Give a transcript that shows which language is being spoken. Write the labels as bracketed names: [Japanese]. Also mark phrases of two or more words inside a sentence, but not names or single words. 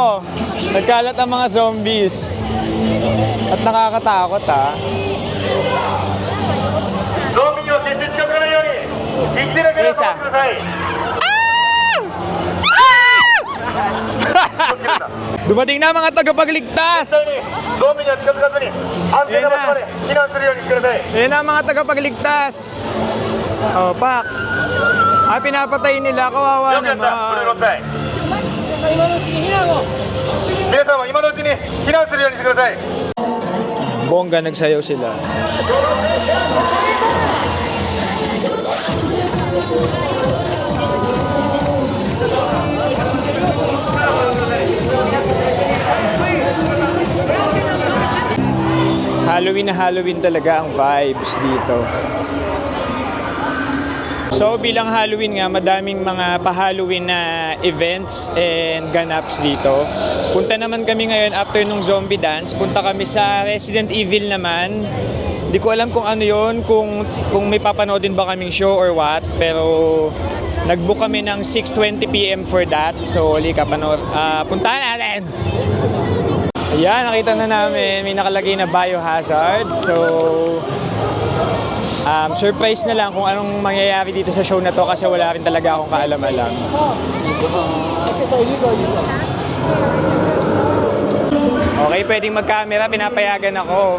[Filipino] Nagkalat ang mga zombies. At nakakatakot ha. Isa. Dumating na mga tagapagligtas! [Japanese] ゾンビには近づかずに安全な場所まで避難するようにしてください。 [Filipino] Ayan na ang mga tagapagligtas! Oh, Pak! Ah, pinapatay nila, kawawa [Japanese] よくやった、ブルーロ [Filipino] naman. [Japanese] ッサイ。皆さんは今のうちに避難するようにしてください。 [Filipino] Bongga, nagsayaw sila. Halloween na Halloween talaga ang vibes dito. So bilang Halloween nga, madaming mga pa-Halloween na [English] events and [Filipino] ganaps dito. Punta naman kami ngayon after nung zombie dance. Punta kami sa Resident Evil naman. Hindi ko alam kung ano yon, kung may papanood din ba kaming show [English] or what. [Filipino] Pero nag-book kami ng 6:20 PM [English] for that. [Filipino] So halika, puntahan natin! Ayan, nakita na namin. May nakalagay na biohazard. So surprise na lang kung anong mangyayari dito sa show na to kasi wala rin talaga akong kaalam-alam. Okay, pwedeng mag-camera, pinapayagan ako.